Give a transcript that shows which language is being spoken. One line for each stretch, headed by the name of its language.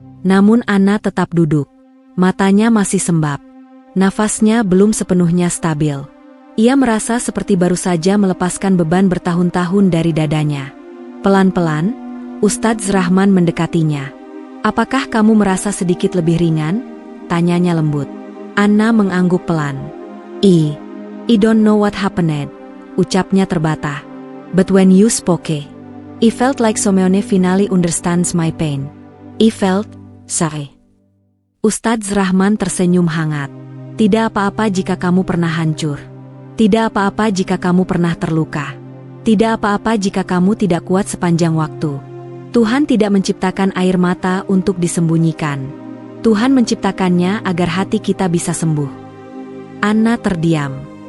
Indonesian: Namun Anna tetap duduk. Matanya masih sembab. Nafasnya belum sepenuhnya stabil. Ia merasa seperti baru saja melepaskan beban bertahun-tahun dari dadanya. Pelan-pelan, Ustadz Rahman mendekatinya. "Apakah kamu merasa sedikit lebih ringan?" tanyanya lembut. Anna mengangguk pelan.
English: I don't know what happened,"
Indonesian: ucapnya terbata.
English: "But when you spoke, I felt like someone finally understands my pain. I felt sorry." Ustadz Rahman
Indonesian: tersenyum hangat. "Tidak apa-apa jika kamu pernah hancur. Tidak apa-apa jika kamu pernah terluka. Tidak apa-apa jika kamu tidak kuat sepanjang waktu. Tuhan tidak menciptakan air mata untuk disembunyikan. Tuhan menciptakannya agar hati kita bisa sembuh." Anna terdiam.